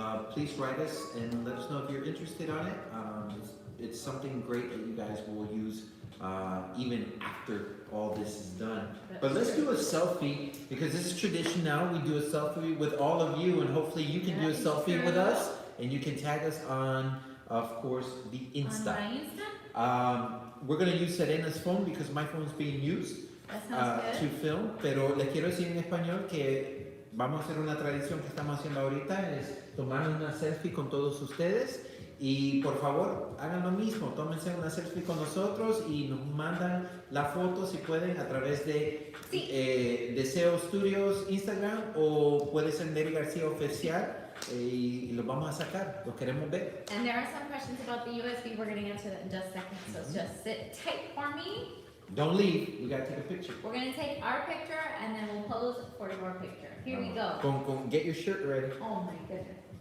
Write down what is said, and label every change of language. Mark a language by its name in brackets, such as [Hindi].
[English] Please write us and let us know if you're interested on it. It's something great that you guys will use even after all this is done. But let's do a selfie, because this is tradition now. We do a selfie with all of you, and hopefully you can do a selfie with us, and you can tag us on, of course, the Insta. On my Insta? We're going to use Serena's phone because my phone's being used That sounds to good. [Spanish] film, pero les quiero decir en español que vamos a hacer una tradición que estamos haciendo ahorita, es tomar una selfie con todos ustedes. Y por favor, hagan lo mismo, tómense una selfie con nosotros y nos mandan la foto si pueden a través de Deseo Studios Instagram, o puede ser Nery García Oficial, y los vamos a sacar, los queremos ver. [English] And there are some questions about the USB. We're going to answer that in just a second. So just sit tight for me. Don't leave, we gotta take a picture. We're going to take our picture and then we'll pose for your picture. Here we go. Get your shirt ready. Oh my goodness.